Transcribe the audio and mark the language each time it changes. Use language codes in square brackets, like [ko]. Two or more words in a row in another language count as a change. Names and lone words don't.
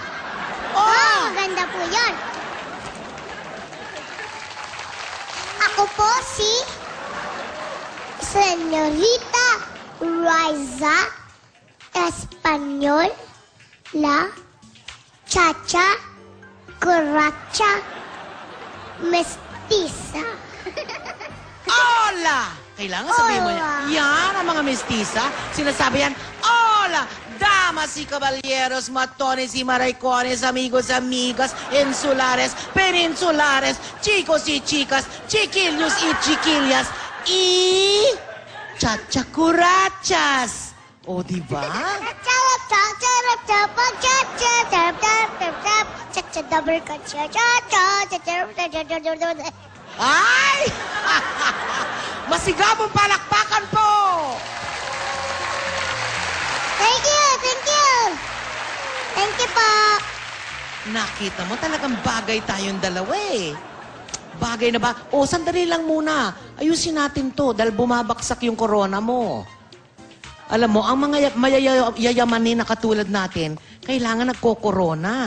[tl] Oh, maganda po yan. Ako po si Señorita Riza Espanyol La Chacha Curacha Mestiza. [es] Hola! [tl] Kailangan sabihin mo [es] Hola. [tl] yan ang mga mestiza. Sinasabi yan, [es] Hola! Damas y caballeros, matones y maraicones, amigos, amigas, insulares, peninsulares, chicos y chicas, chiquillos y chiquillas, y chachacurachas. [tl] O, diba? Ay! Masigabong palakpakan po! [en] Thank you, thank you. Thank you po. [tl] Nakita mo, talagang bagay tayong dalawa eh. Bagay na ba? O, sandali lang muna. Ayusin natin to dahil bumabaksak yung corona mo. Alam mo, ang mga mayayamanin na katulad natin, kailangan nagko-corona.